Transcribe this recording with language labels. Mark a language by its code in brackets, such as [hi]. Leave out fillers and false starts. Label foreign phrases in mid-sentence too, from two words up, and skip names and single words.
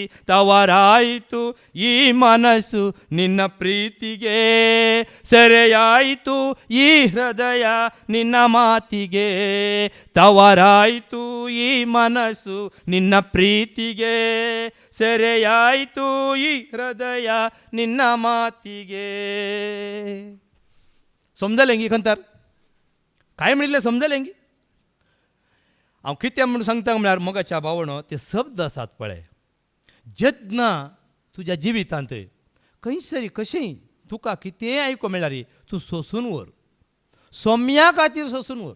[kn] ತವರಾಯಿತು ಈ ಮನಸ್ಸು ನಿನ್ನ ಪ್ರೀತಿಗೆ, ಸೆರೆಯಾಯಿತು ಈ ಹೃದಯ ನಿನ್ನ ಮಾತಿಗೆ. ತವರಾಯಿತು ಈ ಮನಸ್ಸು ನಿನ್ನ ಪ್ರೀತಿಗೆ, ಸೆರೆಯಾಯಿತು ಈ ಹೃದಯ ನಿನ್ನ ಮಾತಿಗೆ. [kok] समजलें गी खंतार काय म्हणिल्लें समजलें गी. हांव कितें म्हूण सांगता म्हळ्यार मोगाच्या भावणो ते शब्द आसात पळय, जेन्ना तुज्या जिवितांत खंयसरी कशेंय तुका कितेंय आयको मेळ्ळा रे तूं सोंसून व्हर, सोम्या खातीर सोंसून व्हर.